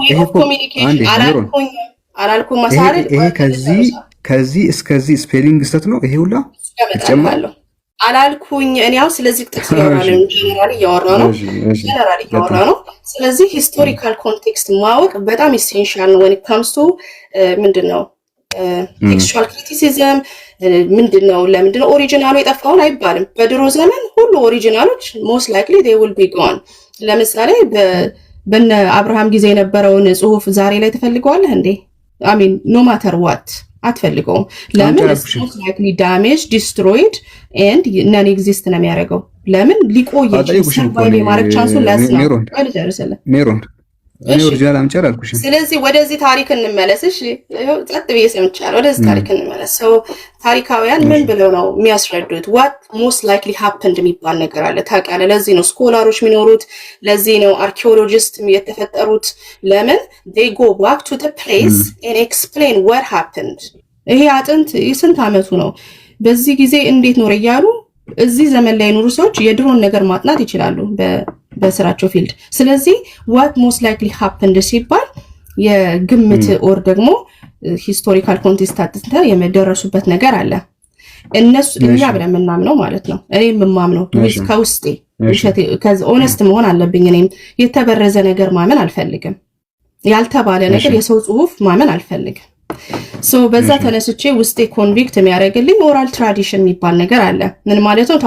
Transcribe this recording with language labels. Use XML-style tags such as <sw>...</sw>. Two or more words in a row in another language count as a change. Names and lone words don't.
<am>አላልኩም ማሳረድ ይሄ ከዚህ እስከዚህ ስፔሊንግ ስተት ነው። ይሄ ሁላ ተጨማለሁ አላልኩኝ። እኔ ያው ስለዚህ ጥቅስ እያወራ ነው። ስለዚህ</am> <en>historical context</en> <am>ማወቅ በጣም ኢሴንሻል ነው።</am> <en>when it comes to</en> <am>ምንድነው</am> <en>textual criticism</en> <am>ምንድነው? ለምንድነው ኦሪጂናሉ የጠፋውን አይባልም። በድሮ ዘመን ሁሉ ኦሪጂናሎች</am> <en>most likely they will be gone።</en> <am>ለምሳሌ በነ አብርሃም ጊዜ የነበረውን ጽሁፍ ዛሬ ላይ ትፈልገዋለህ እንዴ?</am> <en>I mean no matter what</en> <am>አትፈልገውም። ለምን?</am> <en>most likely damaged, destroyed and non exist</en> <am>ነው የሚያደርገው። ለምን? ሊቆይ ይችላል የማረግ ቻንሱ ለስ ነው። እኔ ኦሪጂናል አምጫር አልኩሽ። ስለዚህ ወደዚህ ታሪክ እንመለስ። እሺ ጸጥ ብዬ ሰምቻለሁ። ወደዚህ ታሪክ እንመለስ። ሰው ታሪካውያን ምን ብለው ነው የሚያስረዱት?</am> <en>what most likely happened</en> <am>የሚባል ነገር አለ ታውቃለህ። ለዚህ ነው ስኮላሮች የሚኖሩት፣ ለዚህ ነው አርኪኦሎጂስት የተፈጠሩት። ለምን?</am> <en>they go back to the place and explain what happened።</en> <am>ይሄ አጥንት የስንት ዓመቱ ነው? በዚህ ጊዜ እንዴት ኖረ እያሉ እዚህ ዘመን ላይ የኖሩ ሰዎች የድሮን ነገር ማጥናት ይችላሉ በስራቸው ፊልድ። ስለዚህ</am> <en>what most likely happened</en> <am>ሲባል የግምት ኦር ደግሞ</am> <en>historical context</en> <am>አጥተን የመደረሱበት ነገር አለ። እኛ ብለን የምናምነው ማለት ነው። እኔ የምማምነው ከውስጤ ኦነስት መሆን አለብኝ። እኔም የተበረዘ ነገር ማመን አልፈልግም። ያልተባለ ነገር የሰው ጽሁፍ ማመን አልፈልግም። በዛ ተነስቼ ውስጤ ኮንቪክት የሚያደርግልኝ</am> <en>oral tradition</en> <am>የሚባል ነገር አለ። ምን ማለት ነው?</am>